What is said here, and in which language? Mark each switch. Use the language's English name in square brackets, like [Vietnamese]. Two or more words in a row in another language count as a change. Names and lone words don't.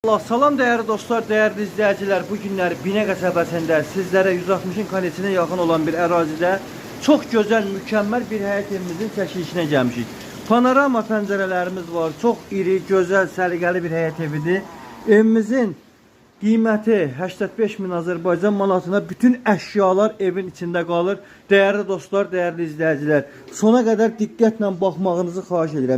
[Turkish] Allah salam değerli dostlar, değerli izleyiciler. [Azerbaijani] Bu günler Binə qəsəbəsində [Turkish] sizlere 160'ın kalitesine yakın olan [Azerbaijani] bir ərazidə [Turkish] çok güzel, mükemmel [Azerbaijani] bir həyət evimizin çəkilişinə gəlmişik. Panorama pəncərələrimiz var. [Turkish] Çok iri, güzel, [Azerbaijani] səliqəli bir həyət evidir. Evimizin qiyməti 85 min Azərbaycan manatına, bütün əşyalar evin içində qalır. [Turkish] Değerli dostlar, değerli izleyiciler, sona kadar [Azerbaijani] diqqətlə baxmağınızı xahiş edirəm.